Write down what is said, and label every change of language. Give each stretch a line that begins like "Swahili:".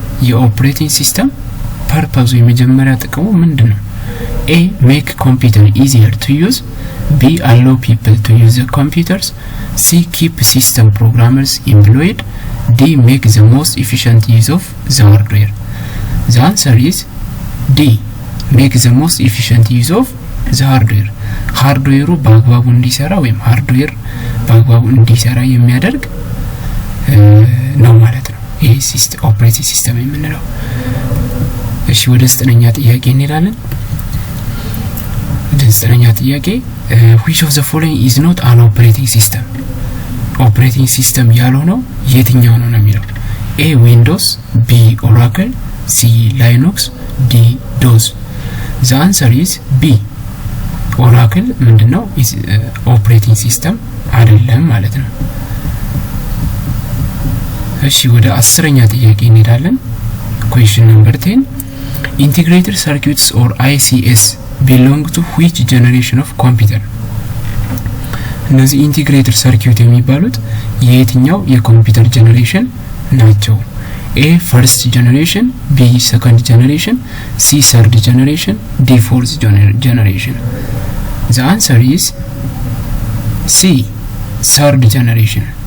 Amharic: የኦፕሬቲንግ ሲስተም ፐርፐዙ የመጀመሪያ ጥቅሙ ምንድነው?
English: A. Make computer easier to use. B. Allow people to use the computers. C. Keep system programmers employed. D. Make the most efficient use of the hardware. The answer is D. Make the most efficient use of the hardware.
Amharic: ሃርድዌሩ በአግባቡ እንዲሰራ ወይም ሃርድዌር በአግባቡ እንዲሰራ የሚያደርግ ነው ማለት ነው ይሄ ሲስተም ኦፕሬቲንግ ሲስተም የምንለው። እሺ ወደ 9ኛ ጥያቄ እንሄዳለን። ወደ 9ኛ ጥያቄ
English: which of the following is not an operating system?
Amharic: ኦፕሬቲንግ ሲስተም ያልሆነው የትኛው ነው የሚለው?
English: A. Windows. B. Oracle. C. Linux. D. DOS. The answer is B.
Amharic: Oracle ምንድነው? ኦፕሬቲንግ ሲስተም አይደለም ማለት ነው። እሺ ወደ 10ኛ ጥያቄ እንሄዳለን።
English: question number 10 integrated circuits or ICs belong to which generation of computer?
Amharic: እነዚህ ኢንቲግሬትድ ሰርኪዩት የሚባሉት የየትኛው የኮምፒውተር ጀነሬሽን ናቸው?
English: A. first generation. B. second generation. C. third generation. D. fourth generation. The answer is C. third generation.